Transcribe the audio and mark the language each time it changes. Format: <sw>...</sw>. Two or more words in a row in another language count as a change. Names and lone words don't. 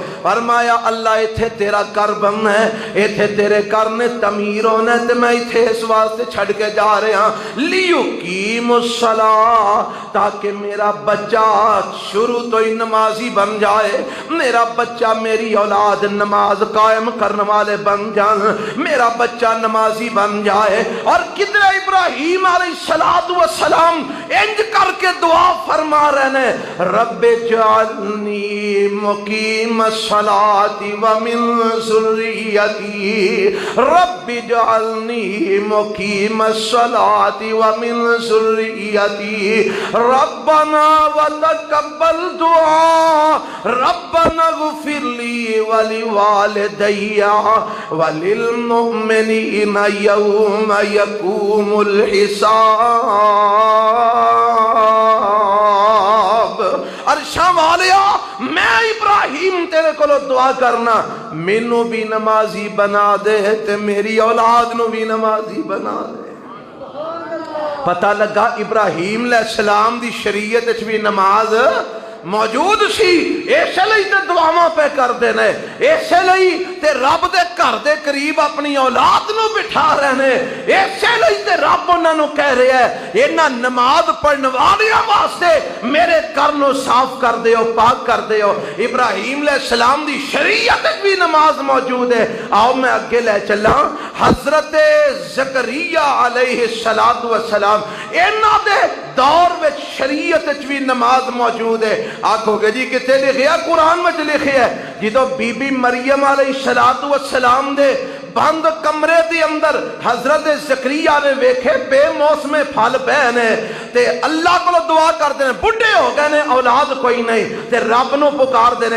<pa>فرمایا اللہ ایتھے تیرا گھر بننا ہے، ایتھے تیرے گھر نے تعمیر ہونا ہے تے میں ایتھے اس واسطے چھڑ کے جا رہے ہاں</pa> <ar>لیقیم الصلاۃ،</ar> <pa>تاکہ میرا بچہ شروع تو ہی نمازی بن جائے، میرا بچہ میری اولاد نماز قائم کرنے والے بن جان، میرا بچہ نمازی بن جائے۔ اور کدھر ابراہیم</pa> <ar>علیہ السلام</ar> <pa>انج کر کے</pa> <ur>دعا فرما رہے ہیں</ur> <ar>رب اجعلنی مقیم الصلاۃ ومن ذریتی، رب اجعلنی مقیم الصلاۃ ومن ذریتی، ربنا وتقبل دعاء، ربنا اغفر لی ولوالدی وللمؤمنین یوم یقوم الحساب۔</ar> <pa>عرشاں والیا میں ابراہیم تیرے کو دعا کرنا مینوں بھی نمازی بنا دے تے میری اولاد نو بھی نمازی بنا دے۔ پتہ لگا ابراہیم</pa> <ar>علیہ السلام</ar> <pa>دی شریعت وچ بھی نماز موجود سی، ایسے لئی تے دعاواں پہ کر دینے، ایسے لئی تے رب دے گھر دے قریب اپنی اولاد نو بٹھا رہنے، ایسے لئی تے رب انہاں نو کہہ رہے ہیں انہاں نماز پڑھنے والیاں واسطے میرے گھر نو صاف کر دیو، پاک کر دیو۔ ابراہیم</pa> <ar>علیہ السلام</ar> <pa>دی شریعت بھی نماز موجود ہے۔ آؤ میں اگے لے چلا، حضرت زکریا</pa> <ar>علیہ السلام</ar> <pa>انہاں دے دور وچ شریعت بھی نماز موجود ہے۔ آکھو گے جی کتے لکھیا؟ قرآن میں لکھے ہے جدو بی بی مریم</pa> <ar>علیہ السلام</ar> <pa>دے بند کمرے دی اندر حضرت زکریا نے ویکھے بے موسم پھل پے نے تے اللہ کو دعا کر دینے، بڑھے ہو گئے نے اولاد کوئی نہیں تے رب نو پکار دینے۔</pa>